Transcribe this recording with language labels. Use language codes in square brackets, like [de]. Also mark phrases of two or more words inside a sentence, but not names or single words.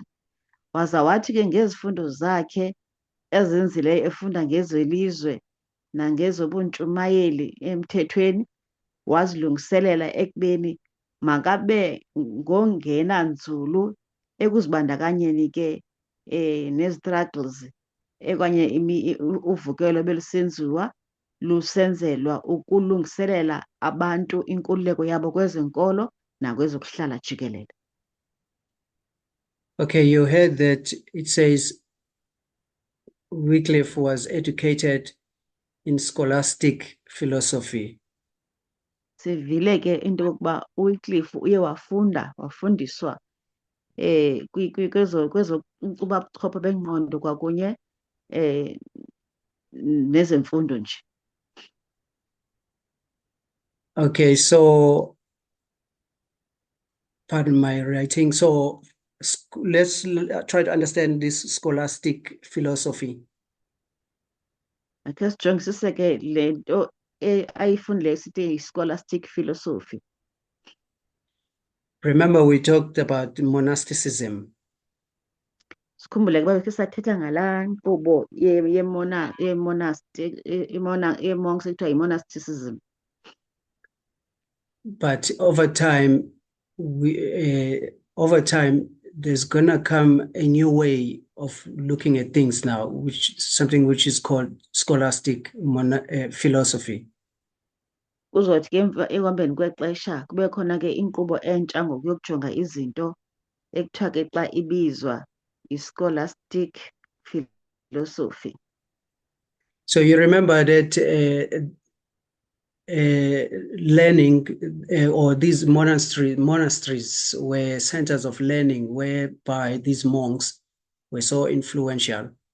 [xh] Waza wathi ke ngezifundo zakhe ezenzileyo efunda ngezelizwe nangezobuntshumayeli emthethweni, wazilungiselela ekubeni makabe ngongena nzulu ekuzibandakanyeni ke nezi-struggles okanye uvukelo belusenziwa lusenzelwa ukulungiselela abantu inkululeko yabo kwezenkolo nakwezokuhlala jikelele. [en] Okay, you heard that it says Wycliffe was educated in scholastic philosophy. [xh] Sivile ke into yokuba uWycliffe uye wafundiswa kwezobuchopho bengqondo kwakunye nezemfundo nje. [en] Okay, so pardon my writing. So let's try to understand this scholastic philosophy. [xh] Akhe sijongisise ke le nto ayifundile sithi [en] scholastic philosophy. Remember, we talked about monasticism. [xh] Sikhumbule kuba bekhe sathetha ngalaa nkqubo ye-monks ekuthiwa yi-monasticism. [en] But over time, there's gonna come a new way of looking at things now, which is called scholastic philosophy. [xh] Kuzothi ke ekuhambeni kwexesha kube khona ke inkqubo entsha ngokuyokujonga izinto ekuthiwa ke xa ibizwa i- [en] scholastic philosophy. So you remember that learning or these monasteries were centers of learning whereby these monks were so influential.